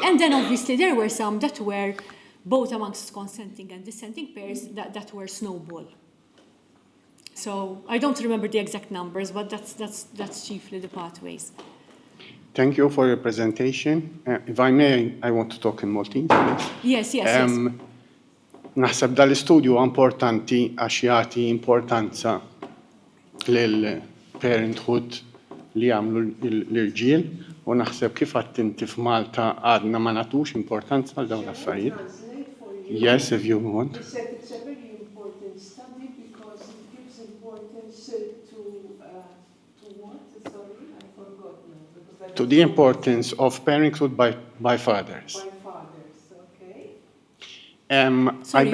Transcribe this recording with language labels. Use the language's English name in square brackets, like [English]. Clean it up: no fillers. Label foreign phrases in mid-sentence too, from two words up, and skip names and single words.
[English] And then obviously there were some that were both amongst consenting and dissenting pairs that were snowball. So I don't remember the exact numbers, but that's chiefly the pathways. Thank you for your presentation. If I may, I want to talk in Maltese, please. Yes. [Maltese] Naħseb dal-istudju importanti għax jagħti importanza lil parenthood li jagħmlu l-irġiel u naħseb kif għadt inti f'Malta għadna ma nagħtux importanza għal dawn l-affarijiet. [English] Yes, if you want. He said it's a very important study because it gives importance to what? Sorry, I forgot now. To the importance of parenthood by fathers. By fathers, okay. Sorry,